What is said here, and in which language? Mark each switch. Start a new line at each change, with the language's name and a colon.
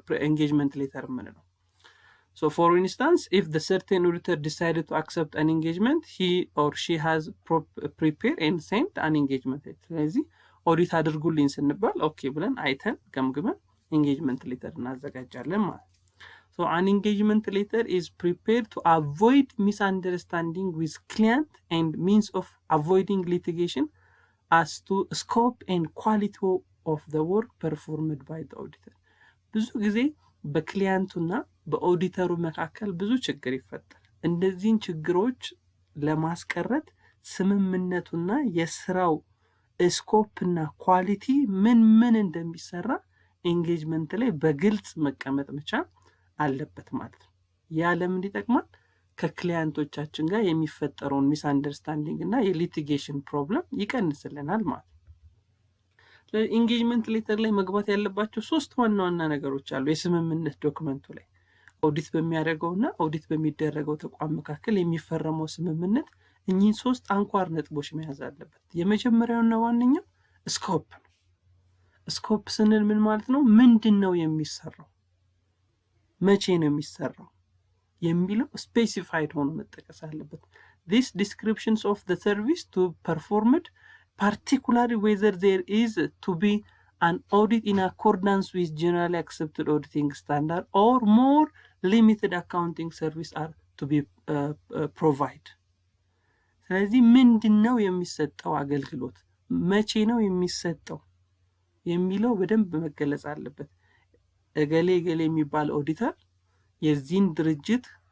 Amharic: ኢንጌጅመንት ሌተር የምንለው።
English: So for instance, if the certain auditor decided to accept an engagement, he or she has prepared and sent an engagement letter.
Amharic: ስለዚህ ኦዲት አድርጉልኝ ስንባል ኦኬ ብለን አይተን ገምግመን ኢንጌጅመንት ሌተር እናዘጋጃለን ማለት።
English: So an engagement letter is prepared to avoid misunderstanding with client and means of avoiding litigation as to scope and quality of the work performed by the auditor.
Amharic: ብዙ ጊዜ በክሊያንቱና በኦዲተሩ መካከል ብዙ ችግር ይፈጠራል። እነዚህን ችግሮች ለማስቀረት ስምምነቱና የስራው ስኮፕና ኳሊቲ ምን እንደሚሰራ ኢንጌጅመንት ላይ በግልጽ መቀመጥ መቻል አለበት ማለት ነው። ያ ለምን ይጠቅማል? ከክሊያንቶቻችን ጋር የሚፈጠረውን ሚስ አንደርስታንዲንግ እና የሊቲጌሽን ፕሮብለም ይቀንስልናል ማለት ነው። ኢንጌጅመንት ሌተር ላይ መግባት ያለባቸው 3 ዋና ዋና ነገሮች አሉ። የስምምነት ዶክመንቱ ላይ ኦዲት በሚያደርገውና ኦዲት በሚደረገው ተቋም መካከል የሚፈረመው ስምምነት እኚህን 3 አንኳር ነጥቦች መያዝ አለበት። የመጀመሪያውና ዋነኛው ስኮፕ ነው። ስኮፕ ስንል ምን ማለት ነው? ምንድነው የሚሰራው፣ መቼ ነው የሚሰራው የሚለው ስፔሲፋይድ ሆኖ መጠቀስ አለበት።
English: These descriptions of the service to performed, particularly whether there is to be an audit in accordance with generally accepted auditing standard or more limited accounting service are to be provide
Amharic: ስለዚህ ምንድነው የሚሰጠው አገልግሎት መቼ ነው የሚሰጠው የሚለው በደንብ መገለጽ አለበት እገሌ የሚባል ኦዲተር የዚህን ድርጅት